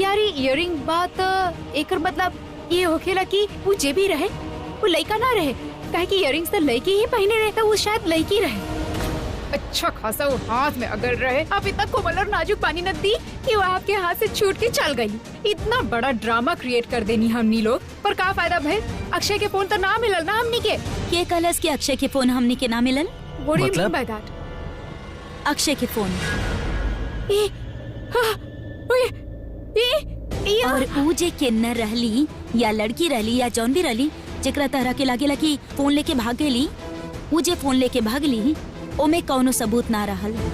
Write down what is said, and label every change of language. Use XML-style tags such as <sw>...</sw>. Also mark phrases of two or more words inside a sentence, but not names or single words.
<bho>यार इयरिंग बात एकर मतलब ये होखेला कि वो जे भी रहे वो लड़का ना रहे, काहे कि इयरिंग्स तो लड़की ही पहने रहे, तो वो शायद लड़की रहे। अच्छा खासा वो हाथ में अगर रहे, आप इतना कोमल और नाजुक पानी न दी कि वो आपके हाथ से छूट के चल गई। इतना बड़ा ड्रामा क्रिएट कर देनी हमनी लोग, पर का फायदा भाई? अक्षय के फोन तो ना मिलल ना हमनी के कलस के अक्षय के फोन हमनी के ना मिलल।</bho> <en>What do you मतलब? mean by that?</en> <bho>अक्षय के फोन और ऊ जे किन्नर रहली या लड़की रहली या जौन भी रहली जेकरा तरह के लागेला कि फोन लेके भाग गेली, ऊ जे फोन लेके भागली ओमे कौनो सबूत ना रहल।</bho>